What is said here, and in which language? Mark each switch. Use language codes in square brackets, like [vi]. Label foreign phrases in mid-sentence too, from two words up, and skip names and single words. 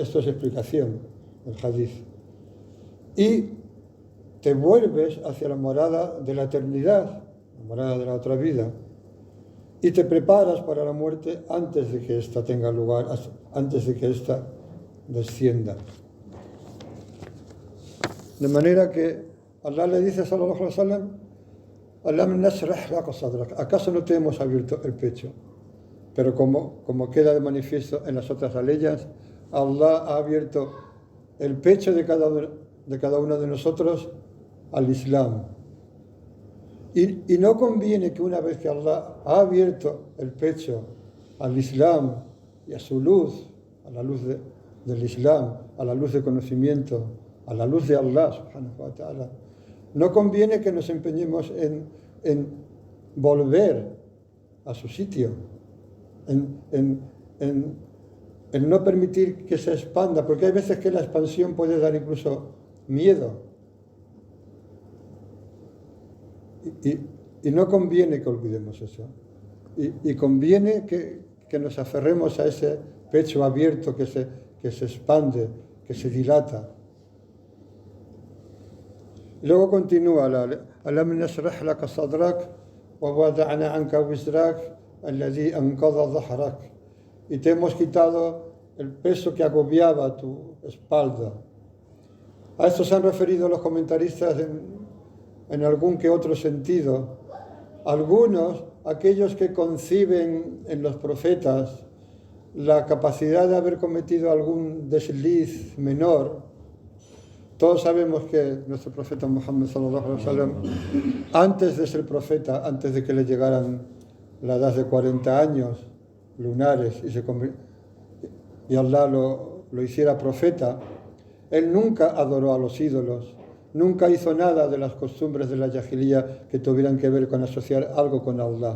[es] Esto es explicación del hadith. Y te vuelves hacia la morada de la eternidad, la morada de la otra vida. Y te preparas para la muerte antes de que ésta tenga lugar, antes de que ésta descienda. De manera que Allah le dice, [ar] صلى الله عليه وسلم ألم نشرح لك صدرك, [es] ¿acaso no te hemos abierto el pecho? Pero como queda de manifiesto en las otras aleyas, Allah ha abierto el pecho de cada uno de nosotros al Islam. Y no conviene que una vez que Allah ha abierto el pecho al Islam y a su luz, a la luz del Islam, a la luz de conocimiento, a la luz de [ar] الله سبحانه وتعالى, [es] no conviene que nos empeñemos en volver a su sitio, en no permitir que se expanda, porque hay veces que la expansión puede dar incluso miedo. Y no conviene que olvidemos eso. Y conviene que nos aferremos a pecho abierto que se expande, que se dilata. Luego continúa, [ar] ألم نشرح لك صدرك ووضعنا عنك وزرك الذي أنقض ظهرك. [es] Y te hemos quitado el peso que agobiaba tu espalda. A esto se han referido los comentaristas en algún que otro sentido. Algunos, aquellos que conciben en los profetas la capacidad de haber cometido algún desliz menor. Todos sabemos que nuestro profeta Muhammad [ar] صلى الله عليه وسلم, [es] antes de ser profeta, antes de que le llegaran la edad de 40 años lunares y Allah lo hiciera profeta, él nunca adoró a los ídolos, nunca hizo nada de las costumbres de la Jahiliya que tuvieran que ver con asociar algo con Allah.